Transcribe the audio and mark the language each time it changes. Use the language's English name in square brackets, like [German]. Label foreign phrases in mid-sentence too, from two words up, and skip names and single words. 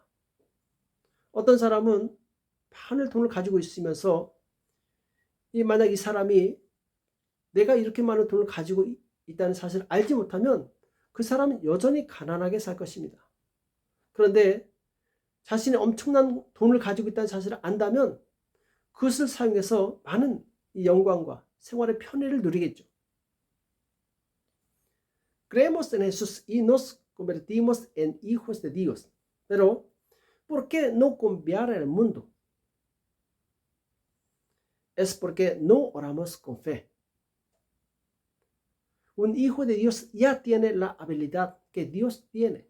[Korean] 어떤 사람은 많은 돈을 가지고 있으면서 만약 이 사람이 내가 이렇게 많은 돈을 가지고 있다는 사실을 알지 못하면 그 사람은 여전히 가난하게 살 것입니다. 그런데 자신이 엄청난 돈을 가지고 있다는 사실을 안다면 그것을 사용해서 많은 영광과 생활의 편의를 누리겠죠. [Spanish] Creemos en Jesús y nos convertimos en hijos de Dios. Pero, ¿por qué no cambiar el mundo? Es porque no oramos con fe. Un hijo de Dios ya tiene la habilidad que Dios tiene.